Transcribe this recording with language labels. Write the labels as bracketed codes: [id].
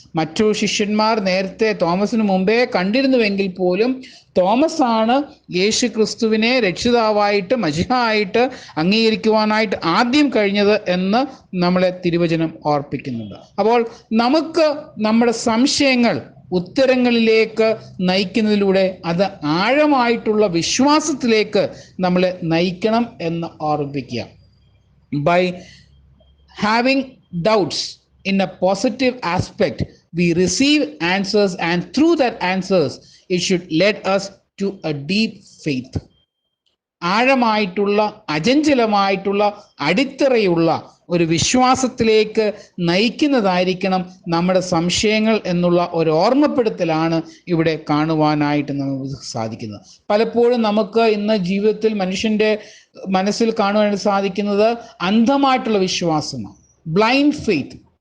[ml] മറ്റു ശിഷ്യന്മാർ നേരത്തെ തോമസിന് മുമ്പേ കണ്ടിരുന്നുവെങ്കിൽ പോലും തോമസ് ആണ് യേശു ക്രിസ്തുവിനെ രക്ഷിതാവായിട്ട് മശിഹ ആയിട്ട് അംഗീകരിക്കുവാനായിട്ട് ആദ്യം കഴിഞ്ഞത് എന്ന് നമ്മളെ തിരുവചനം ഓർപ്പിക്കുന്നുണ്ട്. അപ്പോൾ നമുക്ക് നമ്മുടെ സംശയങ്ങൾ ഉത്തരങ്ങളിലേക്ക് നയിക്കുന്നതിലൂടെ അത് ആഴമായിട്ടുള്ള വിശ്വാസത്തിലേക്ക് നമ്മളെ നയിക്കണം എന്ന് ഓർമ്മിപ്പിക്കുക. [en] By having doubts in a positive aspect, we receive answers, and through that answers it should lead us to a deep faith. [ml] ആഴമായിട്ടുള്ള അചഞ്ചലമായിട്ടുള്ള അടിത്തറയുള്ള ഒരു വിശ്വാസത്തിലേക്ക് നയിക്കുന്നതായിരിക്കണം നമ്മുടെ സംശയങ്ങൾ എന്നുള്ള ഒരു ഓർമ്മപ്പെടുത്തലാണ് ഇവിടെ കാണുവാനായിട്ട് നമുക്ക് സാധിക്കുന്നത്. പലപ്പോഴും നമുക്ക് ഇന്ന് ജീവിതത്തിൽ മനുഷ്യൻ്റെ മനസ്സിൽ കാണുവാനായിട്ട് സാധിക്കുന്നത് അന്ധമായിട്ടുള്ള വിശ്വാസമാണ്, [en] Blind faith.